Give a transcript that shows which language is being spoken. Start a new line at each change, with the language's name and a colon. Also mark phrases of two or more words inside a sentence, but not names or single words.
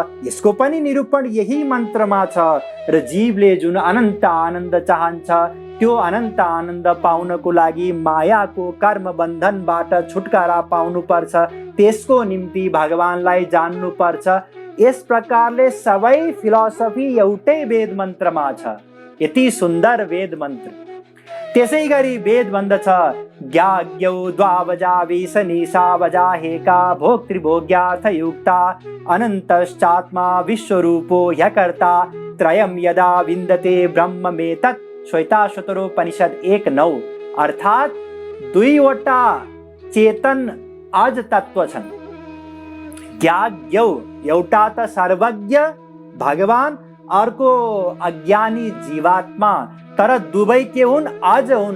Nepali: यसको पनि निरूपण यही मन्त्रमा छ र जीवले जुन अनन्त आनन्द चाहन्छ त्यो अनन्त आनन्द पाउनको लागि मायाको कर्म बन्धनबाट छुटकारा पाउनुपर्छ। त्यसको निम्ति भगवानलाई जान्नुपर्छ। यस प्रकारले सबै फिलोसफी एउटै वेद मन्त्रमा छ। यति सुन्दर वेद मन्त्र। त्यसै गरी वेद भन्दछ,
Sanskrit: ज्ञाज्ञौ द्वावजा विशनिशा वजाहेका भोक्तृभोग्यार्थयुक्ता अनन्तश्चात्मा विश्वरूपो ह्यकर्ता त्रयं यदा विन्दते ब्रह्ममेतत्।
Nepali: श्वेताश्वतरोपनिषद 1:9। अर्थात् दुईवटा चेतन अज तत्व छन्। ज्ञाज्ञौ, एउटा त सर्वज्ञ भगवान, अर्को अज्ञानी जीवात्मा। तर दुवै के हुन्? अज हुन्।